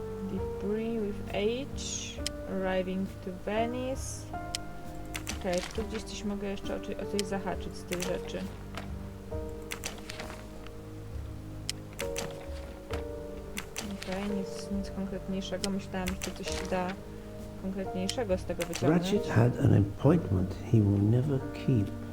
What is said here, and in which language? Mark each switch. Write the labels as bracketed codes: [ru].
[en] Debris with H, arriving to Venice. [pl] Okej, tu gdzieś coś mogę jeszcze o coś zahaczyć z tych rzeczy. Okej, nic konkretniejszego. Myślałam, że to coś się da konkretniejszego z tego wyciągnąć. [en] Ratchet had an appointment he will never keep.